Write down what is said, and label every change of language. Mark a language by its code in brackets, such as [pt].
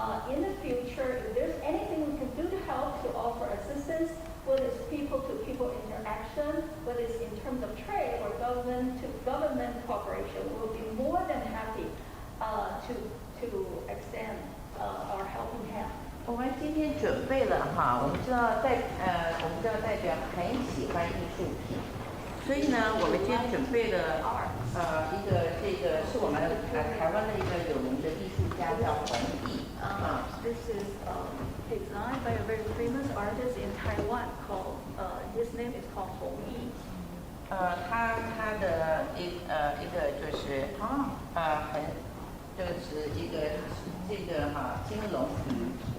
[en] In the future, if there's anything we can do to help, to offer assistance, whether it's people-to-people interaction, whether it's in terms of trade or government-to-government cooperation, we'll be more than happy to extend our helping hand. [zh] 我们今天准备了哈，我们知道代表很喜欢艺术品，所以呢，我们今天准备了一个这个是我们台湾的一个有名的艺术家叫弘毅。 [en] This is designed by a very famous artist in Taiwan called his name is called Hong Yi. [zh] 他的一个就是这个是一个这个金龙鱼。